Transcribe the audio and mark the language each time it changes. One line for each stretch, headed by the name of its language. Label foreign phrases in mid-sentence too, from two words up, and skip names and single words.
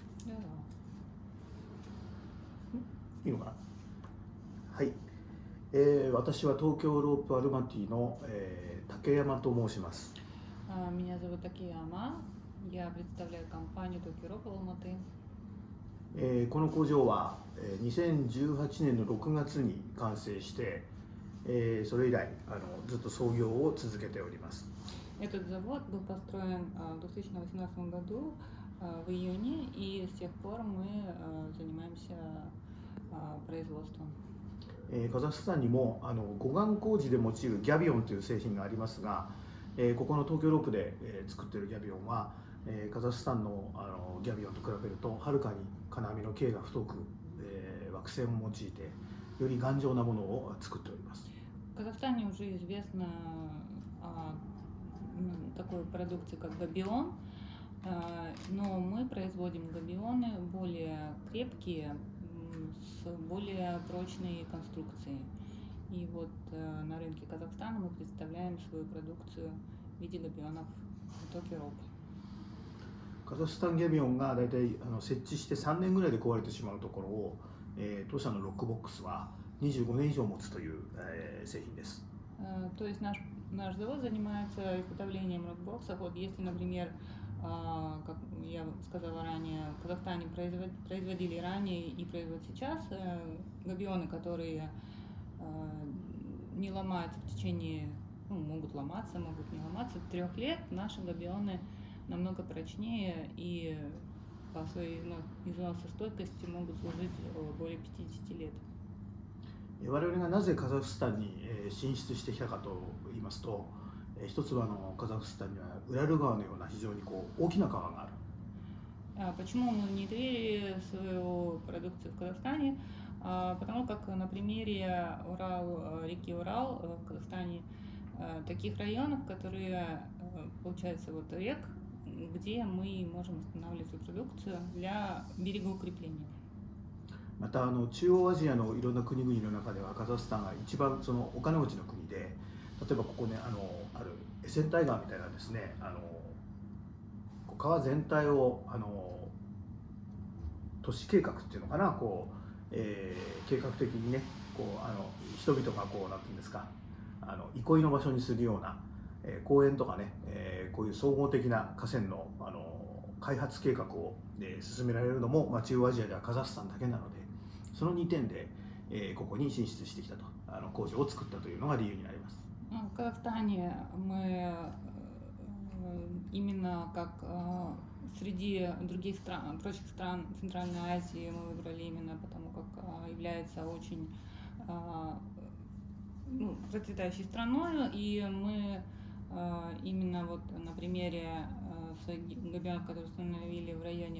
Japanese: やだ。いいのかな。はい、私は東京ロープアルマティの、竹山と申します。
Russian: Меня зовут Такияма. Я представляю компанию Tokyo Rope Almaty.
Japanese: この工場は、2018年の6月に完成して、それ以来ずっと操業を続けております。
Russian: Этот завод был построен в 2018 году в июне, и с тех пор мы занимаемся производством.
Japanese: カザフスタンにも護岸工事で用いるギャビオンという製品がありますが、ここの東京ロープで、作っているギャビオンは、カザフスタンの、ギャビオンと比べるとはるかに金網の径が太く、枠線を用いてより頑丈なものを作っております。
Russian: В Казахстане уже известно такой продукции, как габион, но мы производим габионы более крепкие, с более прочной конструкцией. И вот на рынке Казахстана мы представляем свою продукцию в виде габионов Tokyo Rope.
Japanese: カザフスタンギャビオンがだいたい設置して3年ぐらいで壊れてしまうところを、当社のロックボックスは25年以上持つという、製品です。
Russian: То есть наш завод занимается изготовлением рокбоксов. Вот если, например, как я сказала ранее, в Казахстане производили ранее и производят сейчас габионы, которые не ломаются в течение, могут ломаться, могут не ломаться, 3 лет. Наши габионы намного прочнее и по своей износостойкости могут служить более 50 лет.
Japanese: 我々がなぜカザフスタンに進出してきたかと言いますと、一つはカザフスタンにはウラル川のような非常に大きな川がある。
Russian: Почему мы внедрили свою продукцию в Казахстане? Потому как на примере реки Урал в Казахстане таких районов, которые, получается, вот рек, где мы можем устанавливать свою продукцию для берегоукрепления.
Japanese: また中央アジアのいろんな国々の中ではカザフスタンが一番そのお金持ちの国で、例えばここねあるエセンタイ川みたいなですね川全体を都市計画っていうのかな計画的にね人々がなんていうんですか憩いの場所にするような、公園とかね、こういう総合的な河川の開発計画を、進められるのも、中央アジアではカザフスタンだけなので、その2点で、ここに進出してきたと工場を作ったというのが理由になります。
Russian: В Казахстане мы именно как среди других стран, прочих стран Центральной Азии мы выбрали именно потому, как является очень процветающей страной, и мы именно вот на примере своих габионов, которые установили в районе